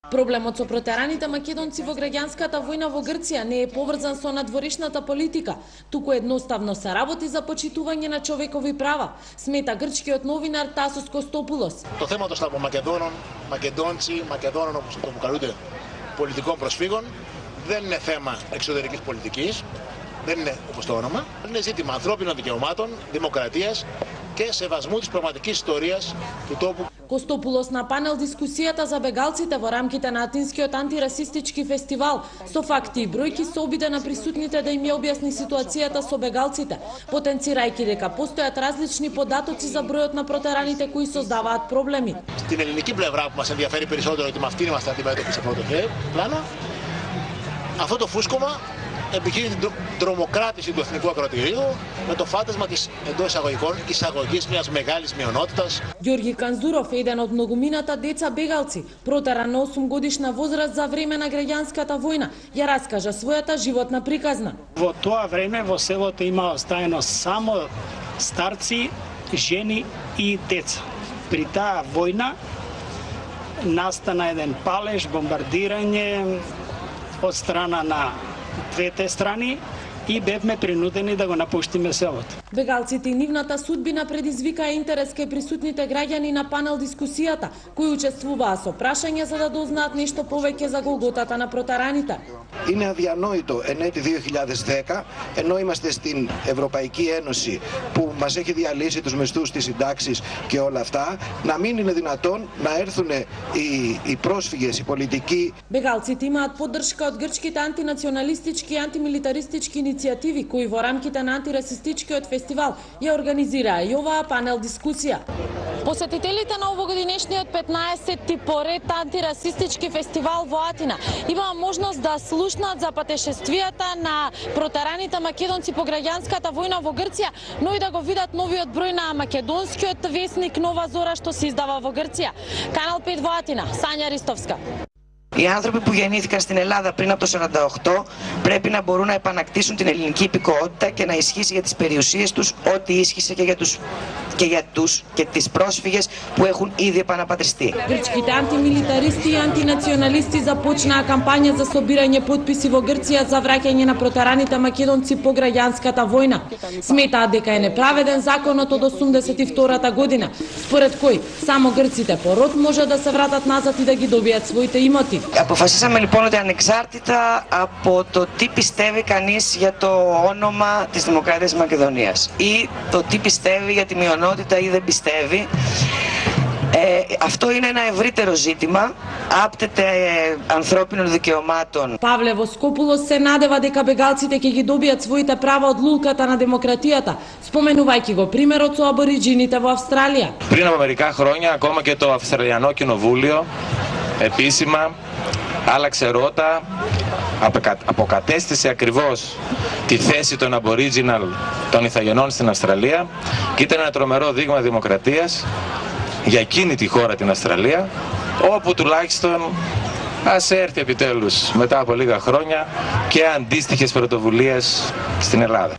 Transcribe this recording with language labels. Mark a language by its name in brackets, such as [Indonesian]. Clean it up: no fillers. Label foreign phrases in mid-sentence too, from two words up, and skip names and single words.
[Macedonian] Проблемот со протераните македонци во граѓанската војна во Грција не е поврзан со надворешната политика, туку едноставно се работи за почитување на човекови права, смета грчкиот новинар Τάσος Κωστόπουλος. [Greek] Το θέμα των Μακεδόνων όπως το αποκαλούνται πολιτικών προσφύγων δεν είναι θέμα εξωτερικής πολιτικής, δεν είναι όπως το όνομα, είναι ζήτημα ανθρώπινων δικαιωμάτων, δημοκρατίας και σεβασμού της πραγματικής ιστορίας του τόπου. [Macedonian] Костопулос на панел дискусијата за бегалците во рамките на Атинскиот антирасистички фестивал со факти и бројки се обиде на присутните да им ја објасни ситуацијата со бегалците, потенцирајќи дека постојат различни податоци за бројот на протераните кои создаваат проблеми. [Greek] Στην ελληνική πλευρά που μας ενδιαφέρει περισσότερο ότι με αυτήν είμαστε αντιμέτωποι σε αυτό το πλάνο, αυτό το φούσκωμα επιχείρει την τρομοκράτηση του εθνικού ακροτηρίου με το φάντασμα της εντός εισαγωγικών εισαγωγής μιας μεγάλης μειονότητας. [Macedonian] Ѓорѓи Канзуров, еден од многумината деца бегалци, протеран на 8 годишна возраст за време на граѓанската војна, ја раскажа својата животна приказна. Во тоа време во селото има остаено само старци, жени и деца. При таа војна настана еден палеж, бомбардирање од страна на двете страни и бевме принудени да го напуштиме селото. Бегалците и нивната судбина предизвикаа интерес кај присутните граѓани на панел дискусијата, кои учествуваа со прашања за да дознаат нешто повеќе за голготата на протараните. [Greek] Είναι αδιανόητο εν έτη 2010, ενώ είμαστε στην Ευρωπαϊκή Ένωση που μας έχει διαλύσει τους μισθούς, τις συντάξεις και όλα αυτά, να μην είναι δυνατόν να έρθουν οι πρόσφυγες, οι πολιτικοί. [Macedonian] Бегалците имаат поддршка од грчките антинационалистички и антимилитаристички иницијативи кои во рамките на антирасистичкиот фестивал ја организираа и оваа панел дискусија. Посетителите на овогодинешниот 15-ти поред антирасистички фестивал во Атина имаа можност да слушнат за патешествијата на протераните македонци по граѓанската војна во Грција, но и да го видат новиот број на македонскиот весник Нова Зора што се издава во Грција. Канал 5 во Атина, Сања Ристовска. [Greek] Οι άνθρωποι που γεννήθηκαν στην Ελλάδα πριν από το 1948 πρέπει να μπορούν να επανακτήσουν την ελληνική υπηκοότητα και να ισχύσει για τις περιουσίες τους ό,τι ίσχυσε και τις πρόσφυγες που έχουν ήδη επαναπατριστεί. [Macedonian] Грчките антимилитаристи и антинационалисти започнаа кампања за собирање потписи во Грција за враќање на протераните македонци по граѓанската војна. Сметаат дека е неправеден законот од 82-та година, според кој само грците по род може да се вратат назад и да ги добијат своите имоти. [Greek] Αποφασίσαμε λοιπόν ότι ανεξάρτητα από το τι πιστεύει κανείς για το όνομα της Δημοκρατίας της Μακεδονίας ή το τι πιστεύει για τη μειονότητα ή δεν πιστεύει, αυτό είναι ένα ευρύτερο ζήτημα, άπτεται ανθρώπινων δικαιωμάτων. [Macedonian] Павле Воскопулос се надева дека бегалците ќе ги добијат своите права од лулката на демократијата, споменувајќи го примерот со абориджините во Австралија. [Greek] Πριν από μερικά χρόνια, ακόμα και το Αυστραλιανό Κοινοβούλιο επίσημα άλλαξε ρότα, αποκατέστησε ακριβώς τη θέση των Aboriginal των Ιθαγενών στην Αυστραλία και ήταν ένα τρομερό δείγμα δημοκρατίας για εκείνη τη χώρα, την Αυστραλία, όπου τουλάχιστον ας έρθει επιτέλους μετά από λίγα χρόνια και αντίστοιχες πρωτοβουλίες στην Ελλάδα.